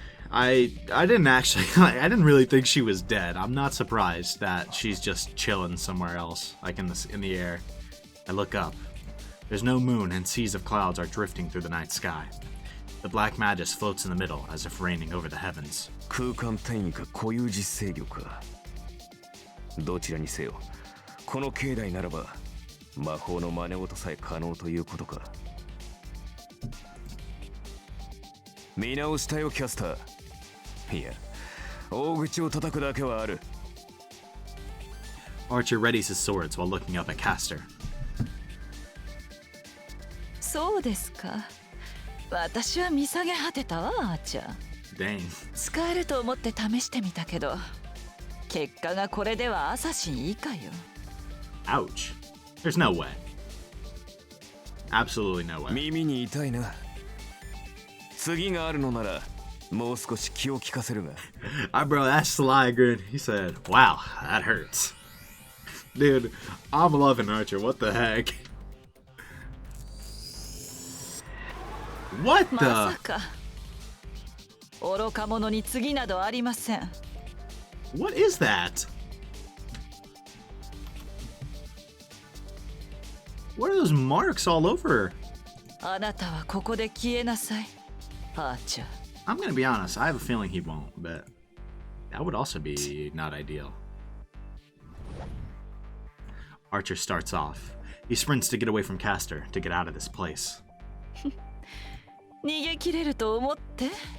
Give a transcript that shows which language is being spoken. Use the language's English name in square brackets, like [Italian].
[English] I didn't actually, I didn't really think she was dead. I'm not surprised that she's just chilling somewhere else, like in the air. I look up. There's no moon and seas of clouds are drifting through the night sky. The black magus floats in the middle as if reigning over the heavens. [Japanese] 空間転移か固有実制御か。どちらにせよ、この境内ならば魔法の真似事さえ可能ということか。見直したよ、キャスター。いや、大口を叩くだけはある。 [English] Archer readies his swords while looking up at Castor. [Japanese] そうですか。私は見下げ果てたわ、アーチャー。 [English] Dang. [Japanese] 使えると思って試してみたけど、結果がこれではアサシン以下よ。 [English] Ouch. There's no way. Absolutely no way. [Japanese] 耳に痛いな。次があるのならもう少し気を利かせるが。 [English] Bro, that sly grin. He said, wow, that hurts. Dude, I'm loving Archer. What the heck? What [Japanese] ま [English] the? [Japanese] さか愚か者に次などありません。 [English] What is that? What are those marks all over? [Japanese] あなたはここで消えなさい、アーチャー。 [English] I'm gonna be honest, I have a feeling he won't, but that would also be not ideal. Archer starts off. He sprints to get away from Castor, to get out of this place. [Japanese] 逃げ切れると思って。